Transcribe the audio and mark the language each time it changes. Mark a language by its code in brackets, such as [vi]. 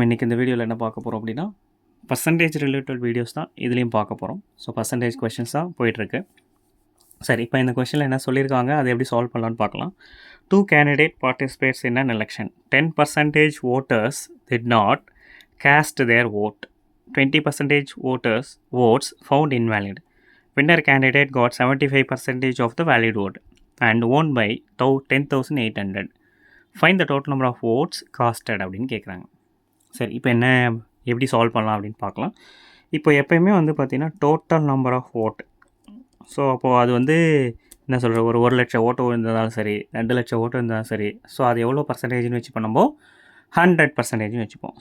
[ta] இன்றைக்கி இந்த வீடியோவில் என்ன பார்க்க போகிறோம் அப்படின்னா பர்சன்டேஜ் ரிலேட்டட் வீடியோஸ் தான் இதுலேயும் பார்க்க போகிறோம். ஸோ பர்சன்டேஜ் கொஷின்ஸ் தான் போயிட்டுருக்கு. சரி, இப்போ இந்த கொஷனில் என்ன சொல்லியிருக்காங்க, அதை எப்படி சால்வ் பண்ணலான்னு பார்க்கலாம். [en] 2 candidate participates in an election. 10% voters did not cast their vote. 20% votes found invalid. Winner candidate got 75% of the valid vote and won by 10,800. Find the total number of votes casted [ta] அப்படின்னு கேட்குறாங்க. சரி, இப்போ என்ன எப்படி solve பண்ணலாம் அப்படின்னு பார்க்கலாம். இப்போ எப்போயுமே வந்து பார்த்திங்கன்னா [en] Total number of vote. [ta] So அப்போது அது வந்து என்ன சொல்கிற ஒரு லட்சம் ஓட்டு இருந்தாலும் சரி, 2 லட்சம் ஓட்டு இருந்தாலும் சரி, ஸோ அது எவ்வளோ பர்சன்டேஜ்னு வச்சு பண்ணும்போது 100% வச்சுப்போம்.